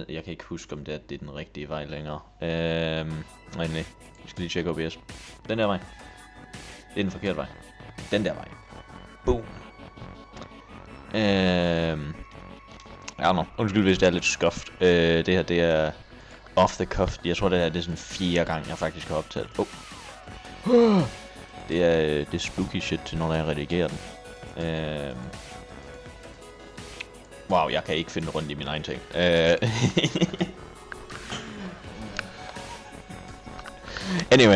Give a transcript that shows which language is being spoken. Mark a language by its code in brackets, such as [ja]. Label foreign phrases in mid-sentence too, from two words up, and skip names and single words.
[da] Jeg kan ikke huske, om det er den rigtige vej længere. Nej, jeg skal lige tjekke OBS. Den der vej. Det er den forkerte vej. Den der vej. Boom. Ja, undskyld, hvis det er lidt skuft. Det her, det er [en] off the cuff. [da] Jeg tror, det her det er sådan 4. gang, jeg faktisk har optaget. Det er [en] spooky shit [da] til, når jeg redigerer den. Wow, jeg kan ikke finde rundt i mine egne ting. Anyway.